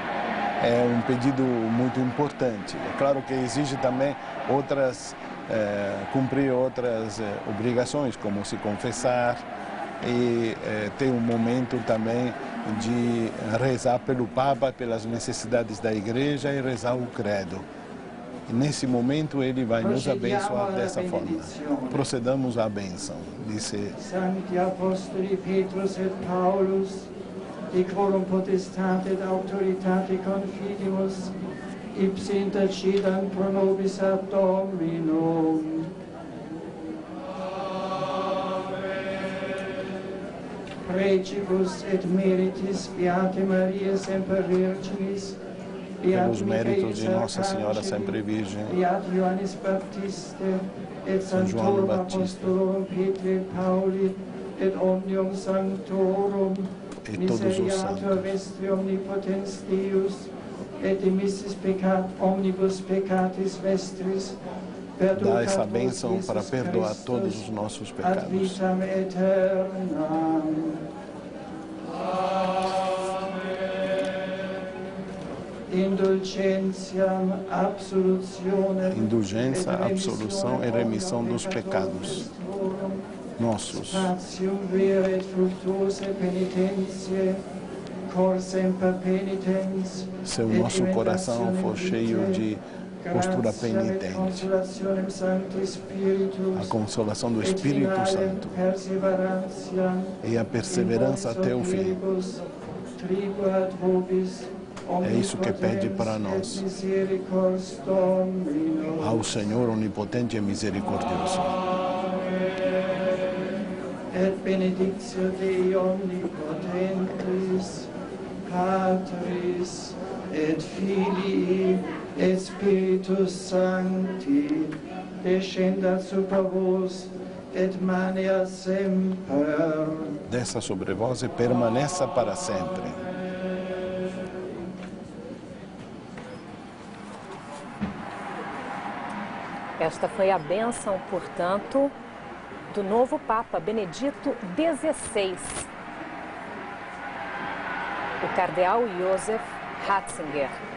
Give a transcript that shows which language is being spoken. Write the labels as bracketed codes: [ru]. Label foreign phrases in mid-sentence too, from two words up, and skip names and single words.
[pt] É um pedido muito importante. É claro que exige também cumprir outras obrigações, como se confessar e ter um momento também de rezar pelo Papa, pelas necessidades da Igreja e rezar o credo. E nesse momento ele vai nos abençoar dessa forma. Procedamos à bênção, disse [la] Sancti Apostoli Petrus et Paulus, di quorum potestate et autoritate confidimus, ipsi intercedant pro nobis ad Dominum. Pregibus et meritis Beate Maria semper Virginis, [pt] pelos méritos de Nossa Senhora Sempre Virgem, [la] Beat Ioannis Baptiste, et [pt] São João [la] Sanctorum [pt] Batista, [la] Apostolorum Petri et Pauli, et omnium sanctorum, [pt] e todos os [la] miseriatur [pt] santos. [la] vestri omnipotens Deus, et dimissis omnibus peccatis vestris, [pt] Dá essa bênção para perdoar todos os nossos [la] ad [pt] pecados. [la] vitam aeternam. Indulgentiam, absolutionem, [pt] Indulgência, [la] et [pt] absolução e remissão dos pecados nossos. [la] Spatium vera et fructuosa penitentiae, cor semper penitens, [pt] Se o nosso coração for cheio de postura penitente, [la] consolationem Sancti Spiritus, [pt] a consolação do Espírito Santo e a perseverança até o fim. É isso que pede para nós, ao Senhor onipotente e misericordioso. [la] Et benedictio Dei omnipotentis, Patris, et Filii, et Spiritus Sancti, descendat super vos, et mania semper. [pt] Desça sobre vós e permaneça para sempre. Esta foi a bênção, portanto, do novo Papa Benedito XVI, o cardeal Josef Ratzinger.